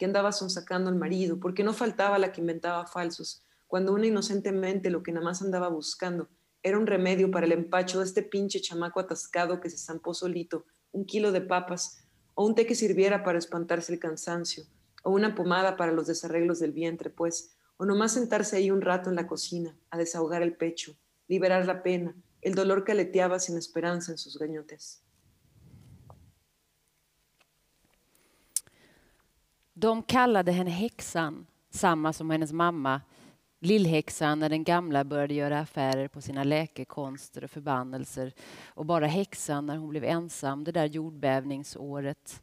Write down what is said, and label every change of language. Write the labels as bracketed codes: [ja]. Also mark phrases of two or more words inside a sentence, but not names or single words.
[es] andaba sonsacando al marido, porque no faltaba la que inventaba falsos, cuando una inocentemente lo que nada más andaba buscando era un remedio para el empacho de este pinche chamaco atascado que se zampó solito, 1 kilo de papas, o un té que sirviera para espantarse el cansancio, o una pomada para los desarreglos del vientre, pues, o nomás sentarse ahí un rato en la cocina, a desahogar el pecho, liberar la pena, el dolor que aleteaba sin esperanza en sus gañotes. [sv] De kallade henne häxan, samma som hennes mamma, lillhäxan när den gamla började göra affärer på sina läkekonster och förbannelser, och bara häxan när hon blev ensam det där jordbävningsåret.